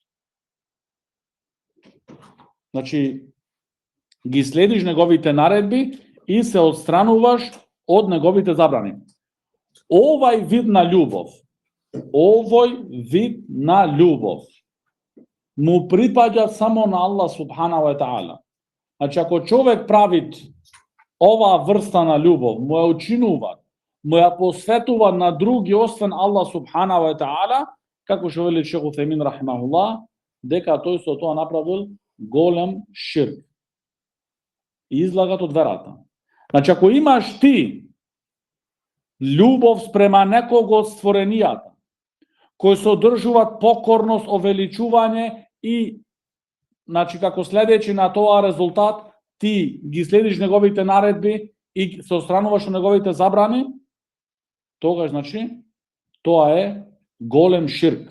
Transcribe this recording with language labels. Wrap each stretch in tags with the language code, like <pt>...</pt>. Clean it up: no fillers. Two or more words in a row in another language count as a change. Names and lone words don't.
<mk>Значи, ги следиш неговите наредби и се отстрануваш од неговите забрани. Овој вид на љубов му припаѓа само на Аллах</mk> <ar>سبحانه وتعالى.</ar> <mk>Значи, ако човек прави оваа врста на љубов, му ја учинува, му ја посветува на други освен Аллах</mk> <ar>سبحانه وتعالى,</ar> <mk>како што вели Шейх Утемин рахимахуллах, дека тој со тоа направил голем ширк. И излагат од верата. Значи, ако имаш ти љубов спрема некого од створенијата, кои содржуваат покорност, овеличување и, значи, како следејќи на тоа резултат, ти ги следиш неговите наредби и се отстрануваш од неговите забрани, тогаш, значи, тоа е голем ширк.</mk>